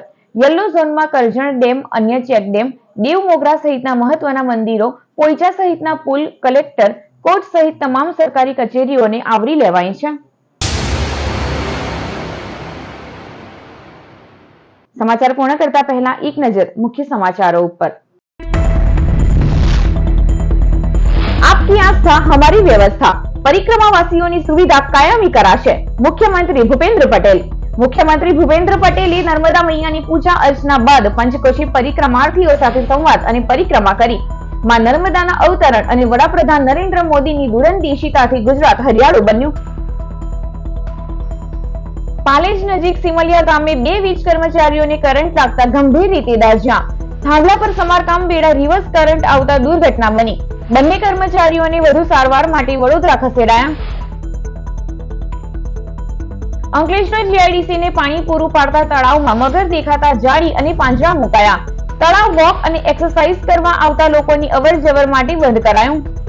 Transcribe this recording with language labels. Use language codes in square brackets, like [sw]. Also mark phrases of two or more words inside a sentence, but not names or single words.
[gu] યલો ઝોનમાં કરજણ ડેમ, અન્ય ચેક ડેમ, દેવ મોગરા સહિતના મહત્વના મંદિરો, પોઈચા સહિતના પુલ, કલેક્ટર, કોર્ટ સહિત તમામ સરકારી કચેરીઓને આવરી લેવાઈ છે. સમાચાર પૂર્ણ કરતા પહેલા એક નજર મુખ્ય સમાચારો ઉપર। [hi] आपकी आस्था हमारी व्यवस्था, [gu] પરિક્રમાવાસીઓ સુવિધા કાયમી કરાશે, મુખ્યમંત્રી ભૂપેન્દ્ર પટેલ। મુખ્યમંત્રી ભૂપેન્દ્ર પટેલે નર્મદા મૈયાની પૂજા અર્ચના બાદ પંચકોશી પરિક્રમાર્થીઓ સાથે સંવાદ અને પરિક્રમા કરી। માં નર્મદાના અવતરણ અને વડાપ્રધાન નરેન્દ્ર મોદીની દૂરંદેશીતાથી ગુજરાત હરિયાળું બન્યું। પાલેજ નજીક સિમલિયા ગામે 2 વીજ કર્મચારીઓને કરંટ લાગતા ગંભીર રીતે દાઝ્યા। થાંભલા પર સમારકામ બેડા રિવર્સ કરંટ આવતા દુર્ઘટના બની। બંને કર્મચારીઓને વધુ સારવાર માટે વડોદરા ખસેડાયા। અંકલેશ્વર જીઆઈડીસી ને પાણી પૂરું પાડતા તળાવમાં મગર દેખાતા જાળી અને પાંજરા મુકાયા। તળાવ વોક અને એક્સરસાઇઝ કરવા આવતા લોકોની અવરજવર માટે બંધ કરાયું।